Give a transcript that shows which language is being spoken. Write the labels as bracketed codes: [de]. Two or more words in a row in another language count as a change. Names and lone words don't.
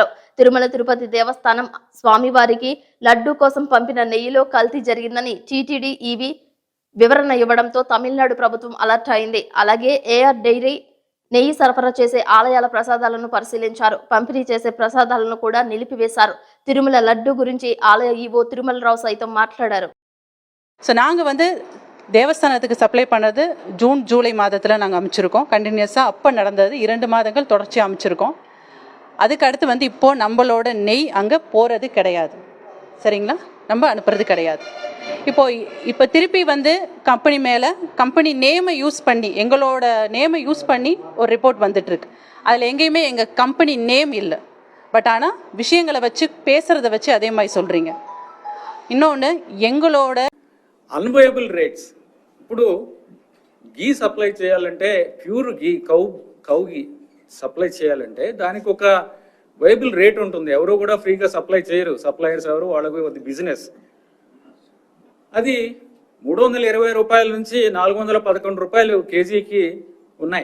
[te] తిరుమల తిరుపతి దేవస్థానం స్వామివారికి లడ్డూ కోసం పంపిన నెయ్యిలో కల్తీ జరిగిందని టీటీడీ ఈవీ వివరణ ఇవ్వడంతో తమిళనాడు ప్రభుత్వం అలర్ట్ అయింది. అలాగే ఏఆర్ డైరీ నెయ్యి సరఫరా చేసే ఆలయాల ప్రసాదాలను పరిశీలించారు. పంపిణీ చేసే ప్రసాదాలను కూడా నిలిపివేశారు. తిరుమల లడ్డు గురించి ఆలయ ఈవో తిరుమలరావు సైతం మాట్లాడారు. [ta] ஸோ நாங்கள் தேவஸ்தானத்துக்கு சப்ளை பண்ணது ஜூன் ஜூலை மாதத்தில் நாங்கள் அமைச்சிருக்கோம். கண்டினியூஸாக அப்போ நடந்தது 2 மாதங்கள் தொடர்ச்சியாக அமைச்சிருக்கோம். அதுக்கு அடுத்து இப்போது நம்மளோட நெய் அங்கே போகிறது கிடையாது. சரிங்களா, நம்ம அனுப்புறது கிடையாது. இப்போ திருப்பி கம்பெனி மேலே [en] company name use [ta] பண்ணி எங்களோட [en] name use [ta] பண்ணி ஒரு ரிப்போர்ட் வந்துட்டுருக்கு. அதில் எங்கேயுமே எங்கள் [en] company name [ta] இல்லை. பட் ஆனால் விஷயங்களை வச்சு பேசுகிறத வச்சு அதே மாதிரி சொல்கிறீங்க. இன்னொன்று ఎங்களோட [en] unviable rates. [te] ఇప్పుడు [en] ghee supply [te] చేయాలంటే [en] pure ghee cow ghee supply [te] చేయాలంటే దానికి ఒక [en] viable rate [te] ఉంటుంది. ఎవరు కూడా ఫ్రీగా సప్లై చేయరు. సప్లయర్స్ ఎవరు, వాళ్ళకి బిజినెస్. అది 320 రూపాయల నుంచి 411 రూపాయలు కేజీకి ఉన్నాయి.